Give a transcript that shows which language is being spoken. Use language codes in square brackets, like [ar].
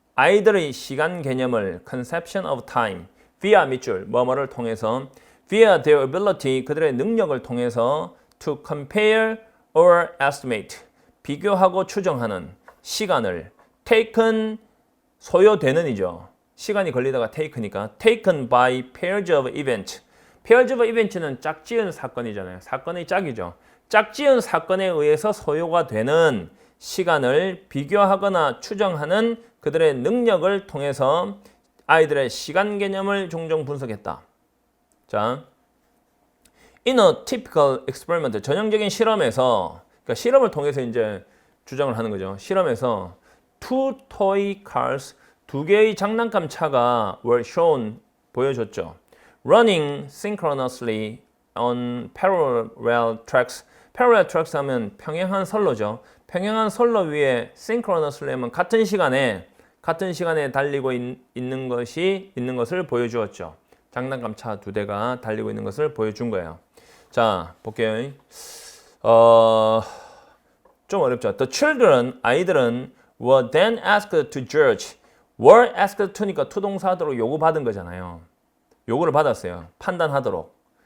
[ko] 아이들의 시간 개념을 [en] conception of time, [ko] via 밑줄, 뭐뭐를 통해서 [en] via their ability, [ko] 그들의 능력을 통해서 [en] to compare or estimate, [ko] 비교하고 추정하는 시간을 [en] taken [ko] 소요되는이죠. 시간이 걸리다가 [en] take니까 taken by pairs of events. pairs of events [ko] 는 짝지은 사건이잖아요. 사건의 짝이죠. 짝지은 사건에 의해서 소요가 되는 시간을 비교하거나 추정하는 그들의 능력을 통해서 아이들의 시간 개념을 종종 분석했다. 자, [en] in a typical experiment, [ko] 전형적인 실험에서, 그러니까 실험을 통해서 이제 주장을 하는 거죠. 실험에서 [en] two toy cars, [ko] 두 개의 장난감 차가 [en] were shown, [ko] 보여줬죠. [en] running synchronously on parallel tracks. parallel tracks [ko] 하면 평행한 선로죠. 평행한 선로 위에 synchronously 하면 같은 시간에 달리고 있는 것을 보여주었죠. 장난감 차 두 대가 달리고 있는 것을 보여준 거예요. 자, 볼게요. 좀 어렵죠. [en] The children, [ko] 아이들은 [en] were then asked to judge. were asked to [ko] 니까 투동사하도록 요구받은 거잖아요. 요구를 받았어요. 판단하도록.